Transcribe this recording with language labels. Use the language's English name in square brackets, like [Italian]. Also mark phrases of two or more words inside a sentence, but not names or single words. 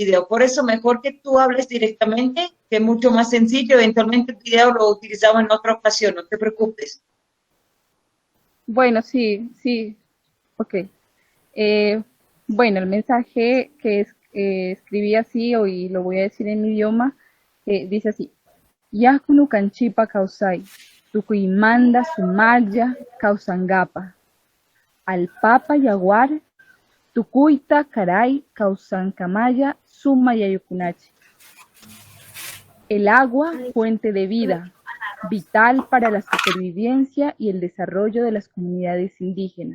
[Spanish] el video, por eso mejor que tú hables directamente, que es mucho más sencillo. Eventualmente el video lo utilizamos en otra ocasión, no te preocupes. Bueno, sí, ok. Bueno, el mensaje que escribí así, y lo voy a decir en mi idioma, dice así: [Quechua] Yakunu canchipa causai, tukuimanda sumaya causangapa, al papa yaguar, tukuita caray causancamaya sumaya yukunachi. [Spanish] El agua, fuente de vida, vital para la supervivencia y el desarrollo de las comunidades indígenas.